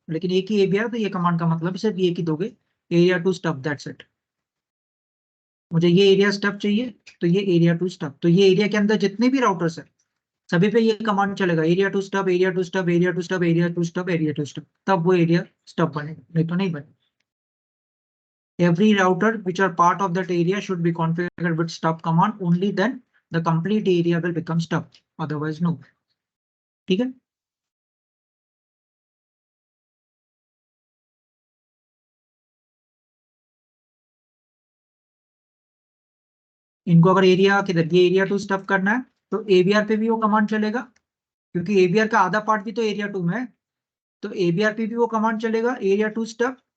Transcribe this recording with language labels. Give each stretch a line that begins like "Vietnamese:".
Hindi: लेकिन एक ही एबीआर, तो ये कमांड का मतलब सिर्फ एक ही दोगे, area to stub, that's it. मुझे ये एरिया स्टब चाहिए तो ये एरिया टू स्टब, तो ये एरिया के अंदर जितने भी राउटर्स है सभी पे ये कमांड चलेगा, area to stub, area to stub, area to stub, area to stub, area to stub, तब वो एरिया स्टब बनेगा, नहीं तो नहीं बनेगा।
English: Every router which are part of that area should be configured with stub command, only then the complete area will become stub, otherwise no।
Hindi: ठीक है, इनको अगर एरिया किधर, ये एरिया टू स्टब करना है तो एबीआर पे भी वो कमांड चलेगा, क्योंकि एबीआर का आधा पार्ट भी तो एरिया 2 में है, तो एबीआर पे भी वो कमांड चलेगा एरिया 2 स्टब।